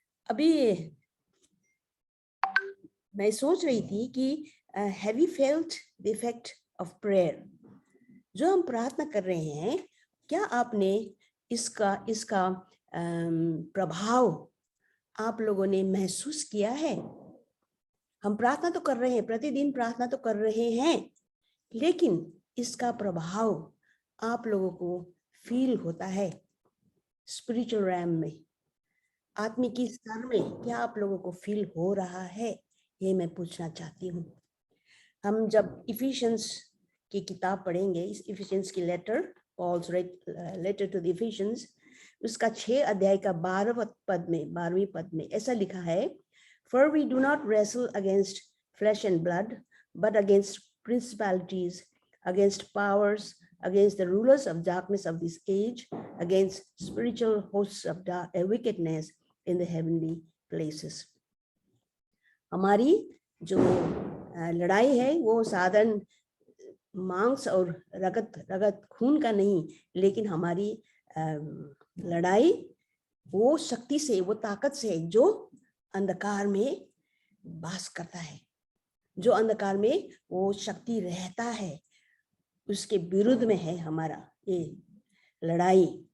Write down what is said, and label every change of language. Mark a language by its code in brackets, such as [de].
[hi] अभी मैं सोच रही थी कि [en] have you felt the effect of prayer? [hi] जो हम प्रार्थना कर रहे हैं, क्या आपने इसका प्रभाव आप लोगों ने महसूस किया है? हम प्रार्थना तो कर रहे हैं, प्रतिदिन प्रार्थना तो कर रहे हैं, लेकिन इसका प्रभाव आप लोगों को फील होता है स्पिरिचुअल रैम में, आत्मिक स्तर में क्या आप लोगों को फील हो रहा है? ये मैं पूछना चाहती हूँ। हम जब इफिशियंस की किताब पढ़ेंगे, इस इफिशियंस की letter, Paul's letter to the efficiency, उसका 6 अध्याय का 12वीं पद में ऐसा लिखा है, [en] For we do not wrestle against flesh and blood, but against principalities, against powers, against the rulers of darkness of this age, against spiritual hosts of wickedness in the heavenly places. [hi] हमारी जो लड़ाई है वो साधारण मांस और रगत खून का नहीं, लेकिन हमारी लड़ाई वो शक्ति से, वो ताकत से जो अंधकार में वास करता है, जो अंधकार में वो शक्ति रहता है, उसके विरुद्ध में है हमारा ये लड़ाई।